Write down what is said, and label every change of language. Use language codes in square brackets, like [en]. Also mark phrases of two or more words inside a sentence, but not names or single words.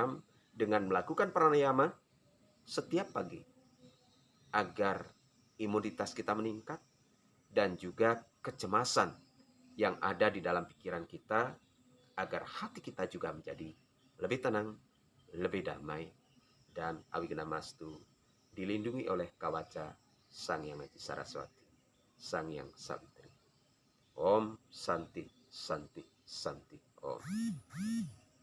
[id] dengan melakukan pranayama setiap pagi agar imunitas kita meningkat dan juga kecemasan yang ada di dalam pikiran kita agar hati kita juga menjadi lebih tenang, lebih damai, dan Awigana-mastu dilindungi oleh kawaca Sang Hyang Widi Saraswati, Sang Hyang Sawitri. [sa] Om Santi Santi Santi Om.